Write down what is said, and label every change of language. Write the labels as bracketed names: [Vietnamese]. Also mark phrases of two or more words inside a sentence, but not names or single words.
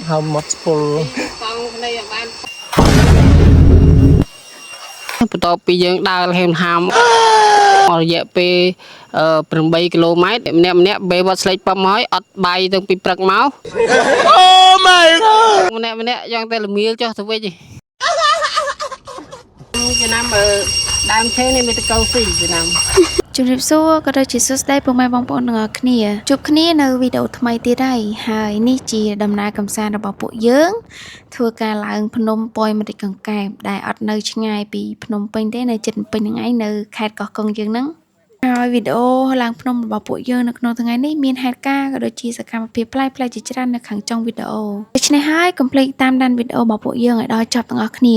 [English] How much pull [Khmer] បន្ទាប់ពីយើងដើរហេមហាមអស់រយៈពេល8 គីឡូម៉ែត្រម្នាក់បេវត្តស្លេកប៉មហើយអត់បាយតាំងពីព្រឹកមកអូ [English] my god [Khmer] ម្នាក់យ៉ាងតែល្មៀលចុះទៅវិញចំណាំដើមឈើនេះមានតកៅស៊ីចំណាំ ជំរាបសួរក៏ដូចជាសួស្តីពុកម៉ែបងប្អូនទាំងអស់គ្នាជួបគ្នានៅវីដេអូថ្មីទៀតហើយនេះជាដំណើរកម្សាន្តរបស់ពួកយើងធ្វើការឡើងភ្នំប៉ោយម្រេចកង្កែបដែលអត់នៅឆ្ងាយពីភ្នំពេញទេនៅជិតពេញហ្នឹងឯងនៅខេត្តកោះកុងយើងហ្នឹងហើយវីដេអូឡើងភ្នំរបស់ពួកយើងនៅក្នុងថ្ងៃនេះមានហេតុការណ៍ក៏ដូចជាសកម្មភាពប្លែកៗជាច្រើននៅខាងចុងវីដេអូដូច្នេះហើយកុំភ្លេចតាមដានវីដេអូរបស់ពួកយើងឲ្យដល់ចប់ទាំងអស់គ្នា